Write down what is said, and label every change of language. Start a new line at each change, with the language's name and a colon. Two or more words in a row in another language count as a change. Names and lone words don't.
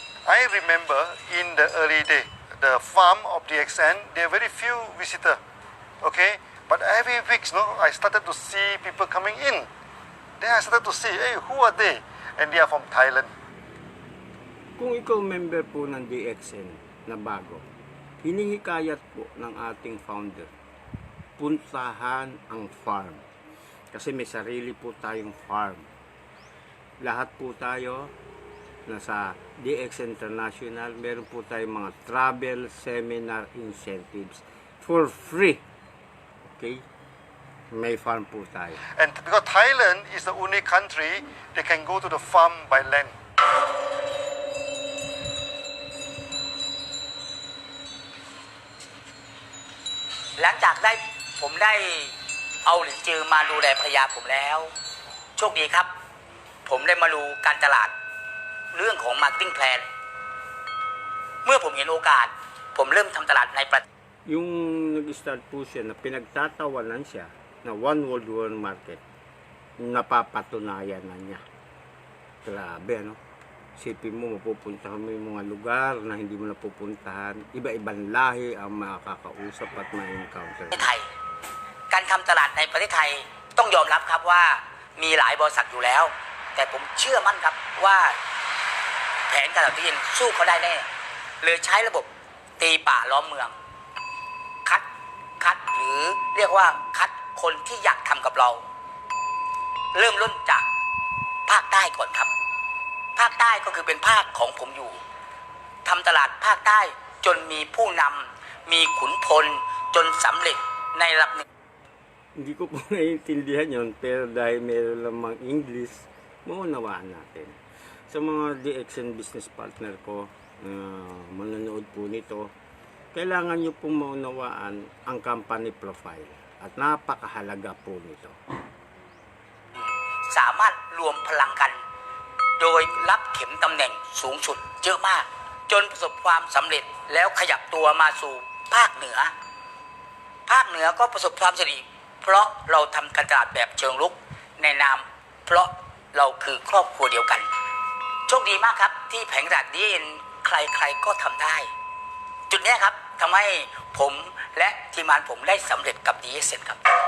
English: I remember in the early day, the farm of DXN, there are very few visitors, okay? But every week, I started to see people coming in. Then I started to see, hey, who are they? And they are from Thailand.
Filipino: Kung ikaw member po ng DXN na bago, hinihikayat po ng ating founder, puntahan ang farm. Kasi may sarili po tayong farm. Lahat po tayo nasa DX International, meron po tayong mga
English: travel seminar incentives for free.
Filipino: Okay? May farm po tayo.
English: And because Thailand is the only country they can go to the farm by land.
Thai: หลังจากผมได้เอาหลินจือมาดูแลภรรยาผมแล้วโชคดีครับผมได้มาดูการตลาดเรื่องของ
English: marketing plan
Thai: เมื่อผมเห็นโอกาสผมเริ่มทำตลาดในประเทศ
Filipino: Yung nag-start po siya na pinagtatawanan siya na
English: one world war market,
Filipino: napapatunayan na niya. Grabe, ano? Isipin mo, mapupunta mo yung mga lugar na hindi mo napupuntahan. Iba-ibang lahi ang makakausap at ma-encounter.
Thai: ไทยการทำตลาดในประเทศไทยต้องยอมรับครับว่ามีหลายบริษัทอยู่แล้วแต่ผม เชื่อมั่นครับว่าแผนการตลาดที่สู้เขาได้แน่เลยใช้ระบบตีป่าล้อมเมืองคัดหรือเรียกว่าคัดคนที่อยากทำกับเราเริ่มต้นจากภาคใต้ก่อนครับภาคใต้ก็คือเป็นภาคของผมอยู่ทำตลาดภาคใต้จนมีผู้นำมีขุนพลจนสำเร็จในระดับหนึ่ง
Filipino: Hindi ko po naiintindihan yun, pero dahil meron lamang English, maunawaan natin. Sa mga DXN
English: business partner
Filipino: ko, manonood po nito, kailangan nyo pong maunawaan ang
English: company profile
Filipino: at napakahalaga po nito.
Thai: สามารถรวมพลังกันโดยรับเข็มตำแหน่งสูงสุดเยอะมากจนประสบความสำเร็จแล้วขยับตัวมาสู่ภาคเหนือก็ประสบความสำเร็จเพราะเราทำการตลาดแบบเชิงรุกในนามเพราะเราคือครอบครัวเดียวกันโชคดีมากครับที่แผงตลาดนี้ใครๆก็ทำได้จุดนี้ครับทำให้ผมและทีมงานผมได้สำเร็จกับ DXN ครับ